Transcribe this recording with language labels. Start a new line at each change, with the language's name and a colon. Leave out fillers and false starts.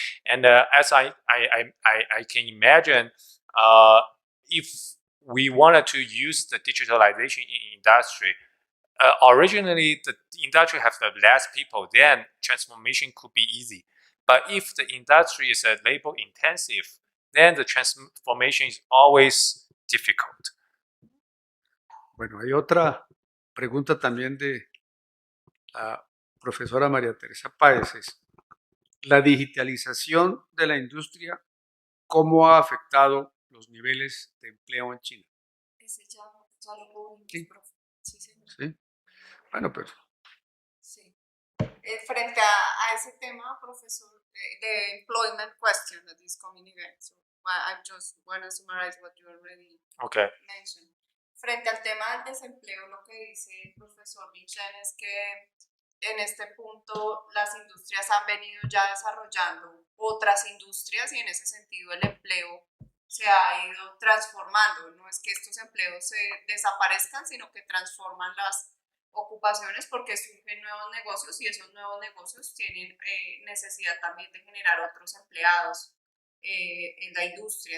English: And as I can imagine, if we wanted to use the digitalization in industry, originally the industry has less people, then transformation could be easy. But if the industry is labor intensive, then the transformation is always difficult.
Spanish: Bueno, hay otra pregunta también de la profesora María Teresa Páez. La digitalización de la industria, ¿cómo ha afectado los niveles de empleo en China? Ese ya lo vimos, Sí. profe. Sí, señor. Sí. Bueno, pero Sí. Frente a ese tema, profesor,
English: the employment question that is coming again. So I just want to summarize what you already mentioned.
Spanish: Frente al tema del desempleo, lo que dice el profesor Shen es que en este punto las industrias han venido ya desarrollando otras industrias y en ese sentido el empleo se ha ido transformando. No es que estos empleos se desaparezcan, sino que transforman las ocupaciones porque surgen nuevos negocios y esos nuevos negocios tienen necesidad también de generar otros empleados en la industria.